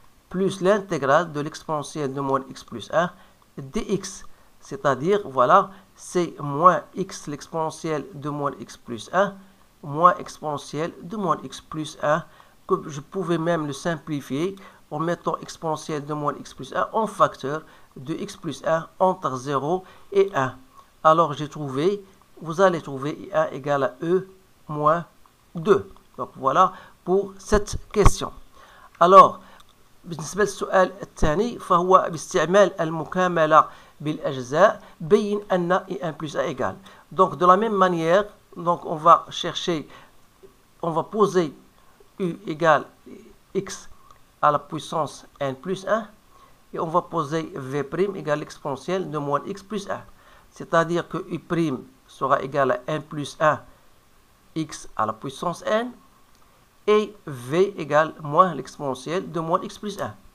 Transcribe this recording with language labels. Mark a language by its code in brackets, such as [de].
[fr] plus l'intégrale de l'exponentielle de moins x plus 1 dx, c'est-à-dire, voilà, c'est moins x l'exponentielle de moins x plus 1, moins exponentielle de moins x plus 1, que je pouvais même le simplifier en mettant exponentielle de moins x plus 1 en facteur de x plus 1 entre 0 et 1. Alors j'ai trouvé, vous allez trouver I1 égale à E moins 2. Donc voilà pour cette question. [ar] Alors بالنسبة للسؤال الثاني فهو باستعمال المكاملة بالأجزاء بين أن [fr] I1 plus A égale. Donc de la même manière, donc on va chercher, on va poser U égale x à la puissance n plus 1 et on va poser V' égale l'exponentielle de moins x plus 1. C'est-à-dire que U' sera égal à n plus 1 x à la puissance n et V égale moins l'exponentielle de moins x plus 1.